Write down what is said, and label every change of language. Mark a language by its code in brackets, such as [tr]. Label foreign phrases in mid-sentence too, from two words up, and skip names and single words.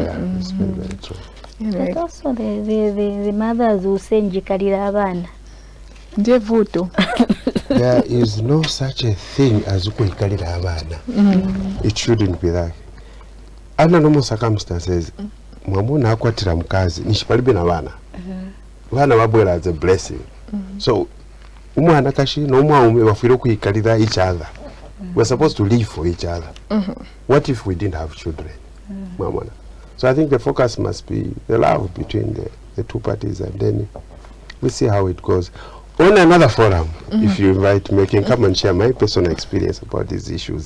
[en] Yeah. It's very, very true. But also the mothers who send abana. There is no such a thing as [bem] ukwikalira abana. [en] It shouldn't be that. Under normal circumstances, [bem] mwamuna akwatira mukazi nishipalibe na bana. Bana babwera [en] as a blessing. [bem] So umwana kashi no umwaume bafire kwikalira [en] each other. We're supposed to live for each other. What if we didn't have children? Mwamuna. So I think the focus must be the love between the two parties, and then we see how it goes. On another forum, if you invite me, I can come and share my personal experience about these issues.